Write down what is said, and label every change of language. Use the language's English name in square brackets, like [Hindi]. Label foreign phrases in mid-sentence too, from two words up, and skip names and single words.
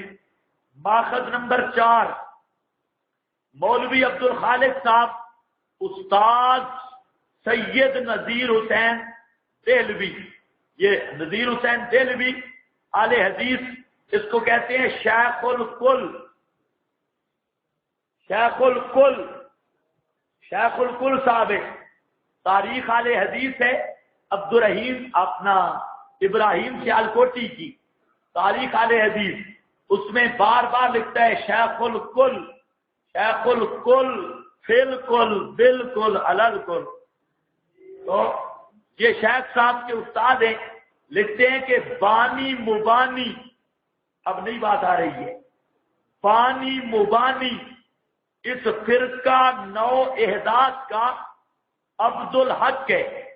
[Urdu] ماخذ نمبر 4، مولوی عبد الخالق صاحب استاد سید نذیر حسین دہلوی، یہ نذیر حسین دہلوی آل حدیث، اس کو کہتے ہیں شیخ الکل، شیخ الکل، شیخ الکل صاحب ہے، تاریخ آل حدیث ہے عبد الرحیم اپنا ابراہیم سیالکوٹی کی تاریخ آل حدیث، اس میں بار بار لکھتا ہے شیخ الکل، شیخ الکل، فی الکل، بالکل، الکل۔ تو یہ شیخ صاحب کے استاد ہیں، لکھتے ہیں کہ بانی مبانی، اب نئی بات آ رہی ہے، بانی مبانی اس فرقہ نو احداث کا عبد الحق ہے۔